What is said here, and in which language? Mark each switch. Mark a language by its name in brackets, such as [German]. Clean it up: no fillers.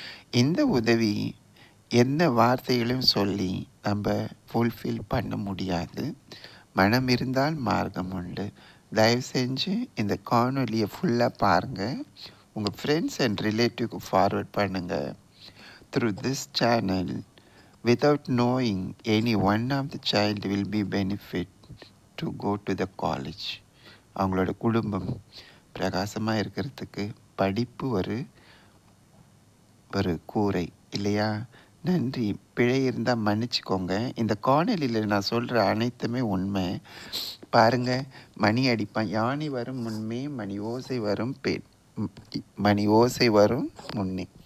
[Tamil] இந்த உதவி என்ன வார்த்தைகளையும் சொல்லி நம்ம ஃபுல்ஃபில் பண்ண முடியாது. மனம் இருந்தால் மார்க்கம் உண்டு. தயவு செஞ்சு இந்த காணொலியை ஃபுல்லாக பாருங்கள். உங்கள் ஃப்ரெண்ட்ஸ் அண்ட் ரிலேட்டிவ்க்கு ஃபார்வர்ட் பண்ணுங்கள். [English] Through this channel, without knowing, any one of the child will be benefit to go to the college. [Tamil] அவங்களோட குடும்பம் பிரகாசமாக இருக்கிறதுக்கு படிப்பு ஒரு கூரை இல்லையா? நன்றி. பிழை இருந்தால் மன்னிச்சுக்கோங்க. இந்த காணொலியில் நான் சொல்கிற அனைத்துமே உண்மை. பாருங்கள், மணி அடிப்பான். யானை வரும் முன்னே மணி ஓசை வரும் மணி ஓசை வரும் முன்னே.